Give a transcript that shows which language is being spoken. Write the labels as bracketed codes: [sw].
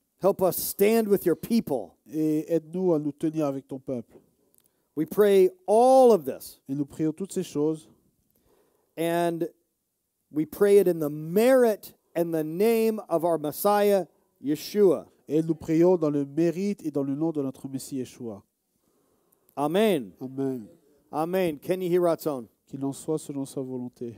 [en] Help us stand with your people. [fr] Et aide-nous à nous tenir avec ton peuple. [en] We pray all of this, [fr] Et nous prions toutes ces choses, [en] and we pray it in the merit and the name of our Messiah, Yeshua. [fr] et nous prions dans le mérite et dans le nom de notre Messie Yeshua. Amen. Amen. Amen. Kenny Hiratzon. Qu'il en soit selon sa volonté.